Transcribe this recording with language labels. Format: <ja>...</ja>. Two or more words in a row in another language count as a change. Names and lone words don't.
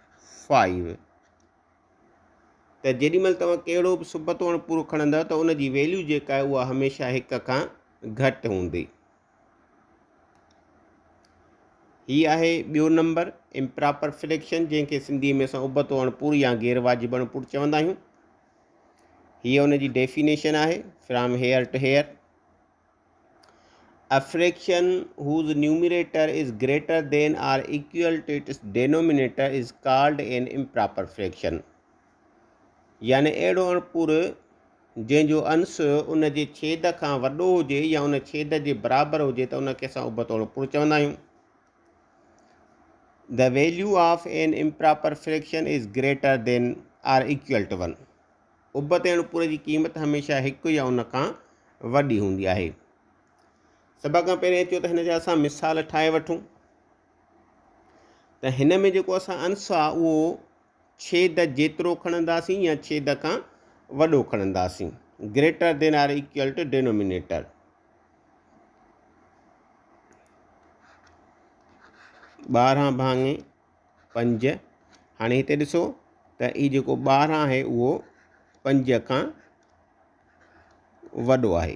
<sd>त त जेॾीमहिल तव्हां कहिड़ो बि सुबतो अणपूरो खणंदव त उन जी वैल्यू जेका आहे उहा हमेशह 1 खां घटि हूंदी। हीअ आहे ॿियो नंबर</sd> <en>improper fraction,</en> <sd>जंहिंखे सिंधीअ में असां उबतो अणपूर या गैर वाजिबु अणपूर चवंदा आहियूं। हीअ उन जी डेफिनेशन आहे</sd> <en>from here to here. A fraction whose numerator is greater than or equal to its denominator is called an improper fraction।</en> <sd>यानी अहिड़ो अणपूर जंहिंजो अंश उन जे छेद खां वॾो हुजे या उन छेद जे बराबरि हुजे त उनखे असां उबतो अणपूर चवंदा आहियूं।</sd> <en>The value of an improper fraction is greater than or equal to 1।</en> <sd>उबते अणपूर जी क़ीमत हमेशह 1 या उन खां वॾी हूंदी आहे। सभ खां पहिरीं अचो त हिन जा असां मिसाल ठाहे वठूं। त हिन में जेको असां अंश आहे उहो छेद जेतिरो खणंदासीं या छेद खां वॾो खणंदासीं।</sd> <en>greater than or equal to denominator. 12/5।</en> <sd>हाणे हिते ॾिसो त ही जेको 12 आहे उहो 5 खां वॾो आहे।</sd>